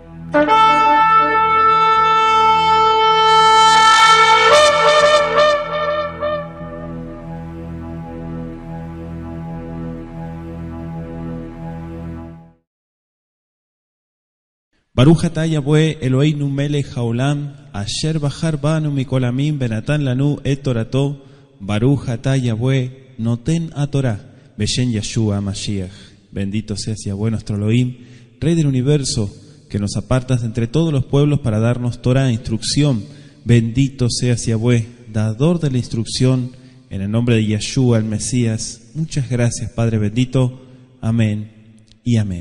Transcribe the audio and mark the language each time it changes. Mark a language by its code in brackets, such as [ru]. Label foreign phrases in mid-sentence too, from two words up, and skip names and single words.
[he] ברוך אתה יהוה אלוהינו מלך העולם אשר בחר בנו מכל עמים ונתן לנו את תורתו ברוך אתה יהוה נותן התורה בשם ישוע משיח. [es] Bendito seas Yahweh nuestro Elohim, Rey del universo, que nos apartas de entre todos los pueblos para darnos Torah, instrucción. Bendito seas Yahweh, dador de la instrucción, en el nombre de Yeshua el Mesías. Muchas gracias Padre bendito. Amén y amén.